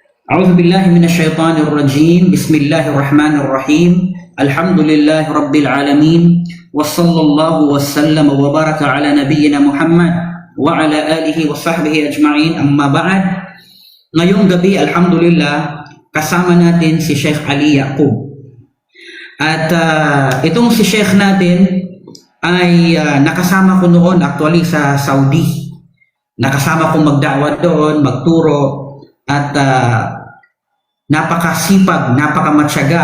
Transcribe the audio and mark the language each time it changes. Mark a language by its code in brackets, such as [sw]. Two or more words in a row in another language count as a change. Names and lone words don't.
[ar] أعوذ بالله من الشيطان الرجيم بسم الله الرحمن الرحيم الحمد لله رب العالمين وصلى الله وسلم وبارك على نبينا محمد وعلى آله وصحبه أجمعين أما بعد. [tl] Ngayong gabi, alhamdulillah, kasama natin si Sheikh Ali Yaqub. At itong si Sheikh natin ay nakasama ko noon actually sa Saudi. Nakasama kong magdawat doon, magturo, at napakasipag, napakamatyaga.